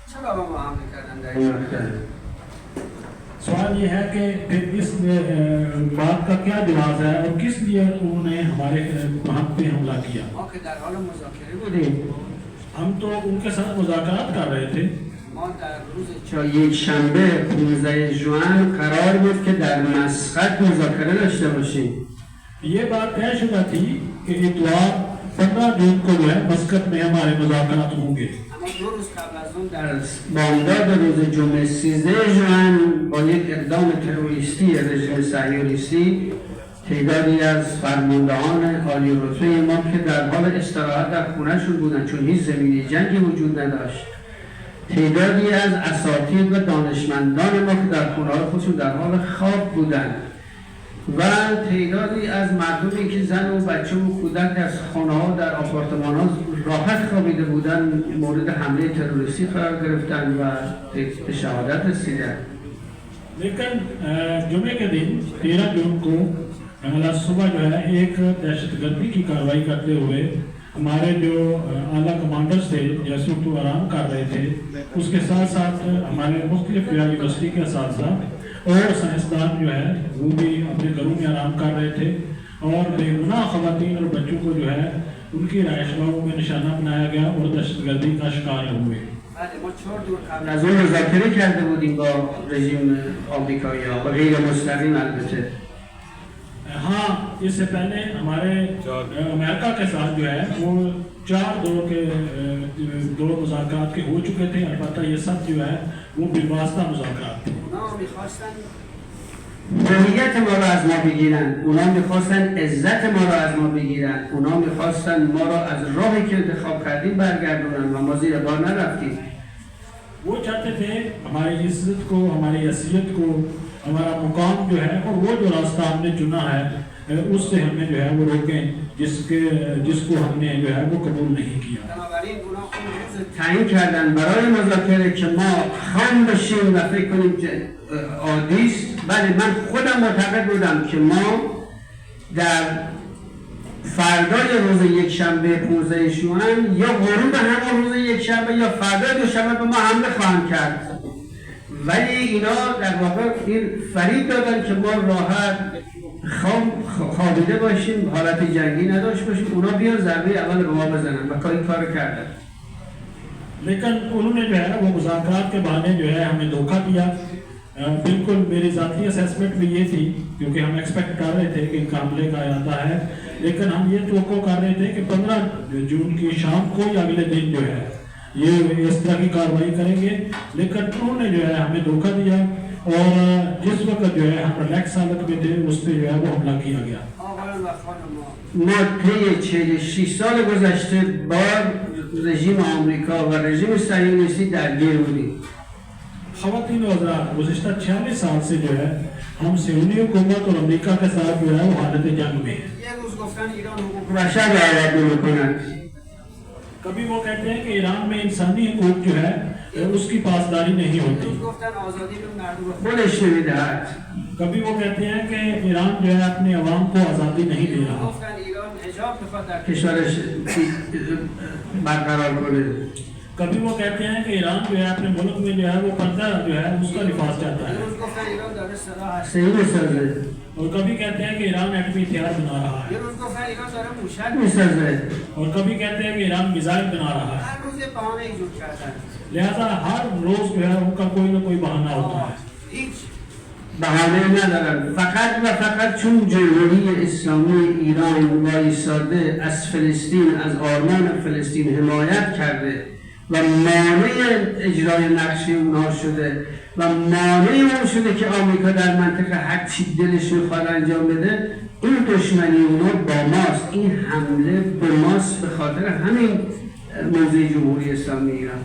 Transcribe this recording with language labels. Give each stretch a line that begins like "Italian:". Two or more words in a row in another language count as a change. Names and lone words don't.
Urdu: سوال یہ ہے کہ پھر اس بات کا کیا جواب ہے اور کس لیے انہوں نے ہمارے ہم پے حملہ کیا. ہم تو ان کے ساتھ مذاکرات کر رہے تھے.
Persian: یک شنبه 15 ژوئن قرار بود که در مسقط مذاکره داشته باشیم.
Urdu: یہ بات طے شدہ تھی کہ اتوار 15 جون کو جو ہے مسقط میں ہمارے مذاکرات ہوں گے.
Persian: در بامداد روز جمعه 13 ژوئن با یک اقدام تروریستی رژیم صهیونیستی تعدادی از فرماندهان عالی رتبه ما که در حال استراحت در خونه‌شون بودن چون هیچ زمینه جنگی وجود نداشت، تعدادی از اساتید و دانشمندان ما که در خونه‌های خودشون در حال خواب بودند و تعدادی از مردمی که زن و بچه و کودک از خانه‌ها در آپارتمان‌ها راحت خوابیده بودند مورد حمله تروریستی قرار گرفتند و به شهادت رسیدند.
Urdu: لیکن جمعے کے دن 13 جون کو صبح جو ہے ایک دہشت گردی کی کارروائی کرتے ہوئے ہمارے جو اعلیٰ کمانڈرز تھے جیسے تو آرام کر رہے تھے اس کے ساتھ ساتھ ہمارے مختلف یونیورسٹی کے ساتھ اور سائنسدان جو ہے وہ بھی اپنے گھروں میں آرام کر رہے تھے اور بےگناہ خواتین اور بچوں کو جو ہے ان کی رہائش گاہوں میں نشانہ بنایا گیا اور دہشت گردی کا شکار ہوئے.
Persian: از اون مذاکره کرده بودیم با رژیم آمریکایی‌ها و غیر مستقیم البته.
Urdu: ہاں، اس سے پہلے ہمارے امریکہ کے ساتھ جو ہے وہ 4 دو مذاکرات کے ہو چکے تھے. البتہ یہ سب جو ہے وہ بےواسطہ مذاکرات تھے.
Persian: هویت ما رو از ما بگیرن، اونا میخواستن عزت ما رو از ما بگیرن، اونا میخواستن ما رو از راهی که انتخاب کردیم برگردونن و ما زیر بار نرفتیم.
Urdu: وہ چاہتے تھے ہماری عزت کو، ہماری حیثیت کو، ہمارا مقام جو ہے اور وہ جو راستہ ہم نے چنا ہے اس سے ہمیں جو ہے وہ روکیں جس کو ہم نے جو ہے وہ قبول نہیں کیا.
Persian: تعیین کردن برای مذاکره که ما خام بشیم و فکر کنیم که عادی است. بله، من خودم معتقد بودم که ما در فردای روز یکشنبه 15 ژوئن یا غروب همان روز یکشنبه یا فردای دوشنبه به ما حمله خواهند کرد، ولی اینا در واقع این فریب دادن که ما راحت خوابیده باشیم، حالت جنگی نداشت باشیم، اونا بیان ضربه اول به ما بزنن و این کار کردن.
Urdu: لیکن انہوں نے جو ہے وہ مذاکرات کے بہانے جو ہے ہمیں دھوکا دیا. بالکل میری ذاتی اسیسمنٹ بھی یہ تھی کیونکہ ہم ایکسپیکٹ کر رہے تھے کہ ان کا حملے کا ارادہ ہے، لیکن ہم یہ توقع کر رہے تھے کہ 15 جون کی شام کو یا اگلے دن جو ہے یہ اس طرح کی کارروائی کریں گے، لیکن انہوں نے جو ہے ہمیں دھوکا دیا اور جس وقت جو ہے ہم ریلیکس حالت میں تھے اس پر جو ہے وہ حملہ کیا گیا.
Persian: ما طی 46 سال گذشته با رژیم آمریکا و رژیم صهیونیستی درگیر بودیم.
Urdu: خواتین اور حضرات، گزشتہ 46 سال سے جو ہے ہم صیہونی حکومت اور امریکہ کے ساتھ جو ہے وہ حالت جنگ میں ہے. بشر آزاد حکومت کبھی وہ کہتے ہیں کہ ایران میں انسانی حقوق جو ہے اس کی پاسداری نہیں ہوتی، کبھی وہ کہتے ہیں کہ ایران جو ہے اپنے عوام کو آزادی نہیں دے رہا، کبھی وہ کہتے ہیں کہ ایران جو ہے اپنے ملک میں جو ہے وہ پردہ جو ہے اس کا لحاظ چاہتا ہے. اور کبھی کہتے ہیں کہ ایران ایٹمی ہتھیار بنا رہا ہے,
Persian: یه روز گفتن ایران داره موشک میسازه،
Urdu: اور کبھی کہتے ہیں کہ ایران میزائل بنا رہا ہے.
Persian: هر روز یه بهانه ایجاد کردن.
Urdu: لہٰذا ہر روز جو ہے ان کا کوئی نہ کوئی بہانہ ہوتا ہے.
Persian: هیچ بهانه ندارن، فقط و فقط چون جمهوری اسلامی ایران وایساده از فلسطین، از آرمان فلسطین حمایت کرده و مانع اجرای نقشه اونا شده و مانع اون شده که آمریکا در منطقه هر چی دلش میخواد انجام بده، این دشمنی اونا با ماست، این حمله به ماست به خاطر همین موضوع جمهوری اسلامی ایران.